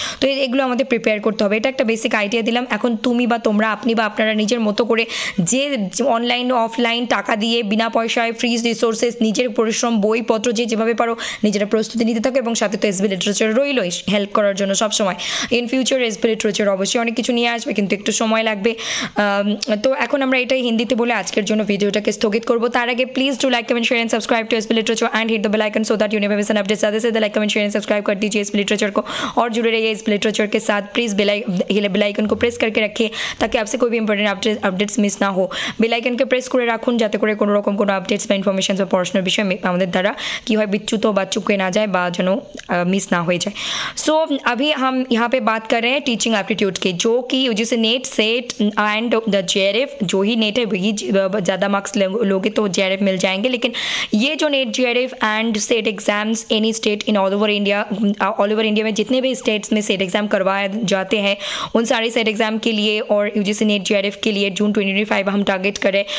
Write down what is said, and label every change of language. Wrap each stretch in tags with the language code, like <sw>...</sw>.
<bn>তো এগুলো আমাদের প্রিপেয়ার করতে হবে। এটা একটা বেসিক আইডিয়া দিলাম। এখন তুমি বা তোমরা, আপনি বা আপনারা নিজের মতো করে যে অনলাইন ও অফলাইন টাকা দিয়ে বিনা পয়সায় ফ্রি রিসোর্সেস, নিজের পরিশ্রম, বইপত্র যে যেভাবে পারো নিজেরা প্রস্তুতি নিতে থাকো। এবং সাথে তো এসবি লিটারেচার রইলই হেল্প করার জন্য সবসময়। ইন ফিউচার এসবি লিটারেচার অবশ্যই অনেক কিছু নিয়ে আসবে, কিন্তু একটু সময় লাগবে। তো এখন আমরা এটাই হিন্দিতে বলে আজকের জন্য ভিডিওটাকে স্থগিত করবো। তার আগে</bn> <en>Please do like comment share and subscribe to SB literature and hit the bell icon so that you never miss an update.</en> <hi>ज़्यादा से ज़्यादा like comment share and subscribe कर दीजिए एसबी लिटरेचर को और जुड़े रहिए एसबी लिटरेचर के साथ। प्लीज़ बेल आइकन को प्रेस करके रखिए ताकि आपसे कोई भी इंपॉर्टेंट अपडेट्स मिस ना हो। बेल आइकन के</hi> <bn>प्रेस করে রাখুন যাতে করে কোনো রকম কোনো আপডেটস বা ইনফরমেশন বা পড়াশোনার বিষয়ে আমাদের দ্বারা কি হয় বিচ্যুত বা চুকে না যায় বা যেন</bn> <hi>मिस ना हो जाए। सो अभी हम यहाँ पे बात कर रहे हैं टीचिंग एप्टीट्यूड की, जो कि UGC net set and the JRF, जो ही नेट है वही ज़्यादा मार्क्स लोगे तो जेआरएफ मिल जाएंगे। लेकिन ये जो net JRF and set exams any state in all over India में जितने भी स्टेट्स में सेट एग्जाम करवाए जाते हैं उन सारे सेट एग्जाम के लिए और यूजीसी नेट जेआरएफ के लिए जून 2025 हम टारगेट करें।</hi>